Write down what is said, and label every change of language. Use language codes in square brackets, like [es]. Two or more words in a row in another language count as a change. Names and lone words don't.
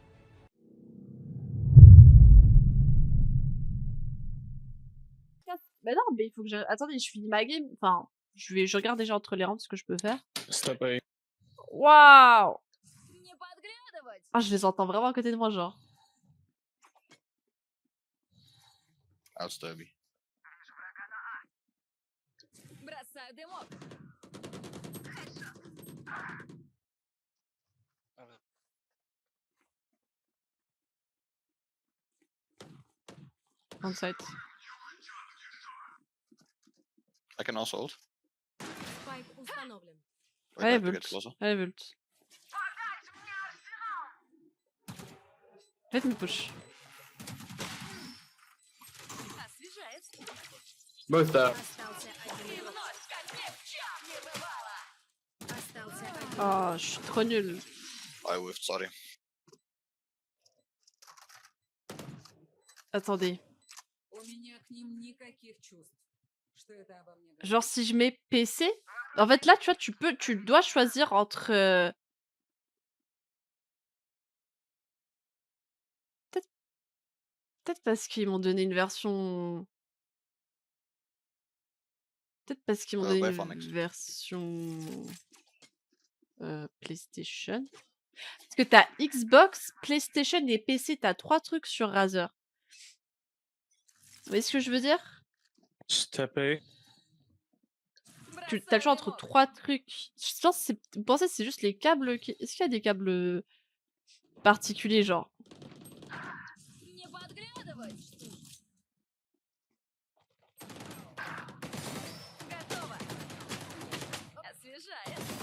[fr] Mais non, mais il faut que attendez, je finis ma game. Enfin, je regarde déjà entre les rangs ce que je peux faire. S'il te plaît. Waouh! Ah, je les entends vraiment à côté de moi, genre. Outstubby. [ru] Бросаю дымок. 27. [en] I can also ult. [ru] Спайк установлен. [en] Wait, I [fr] Allez, [en] have to get Vult. closer. [fr] Allez, Vult. Faites une push. [ru] Освежает. [en] Both up. [ru] Остался один игрок. Остался один. [fr] Oh, je suis trop nulle. [en] I whiffed, sorry. [fr] Attendez. [ru] У меня к ним никаких чувств. Что это обо мне говорит? [fr] Genre, si je mets PC... En fait, là, tu vois, tu dois choisir entre... Peut-être parce qu'ils m'ont donné une version... Peut-être parce qu'ils m'ont donné Ouais, une Phoenix. version... PlayStation. Parce que t'as Xbox, PlayStation et PC, t'as 3 trucs sur Razer. Vous voyez ce que je veux dire? Tapé. T'as le choix entre 3 trucs. Je pense que vous pensez que c'est juste les câbles qui... Est-ce qu'il y a des câbles particuliers, genre? [ru] Не подглядывай. Готово. Освежает.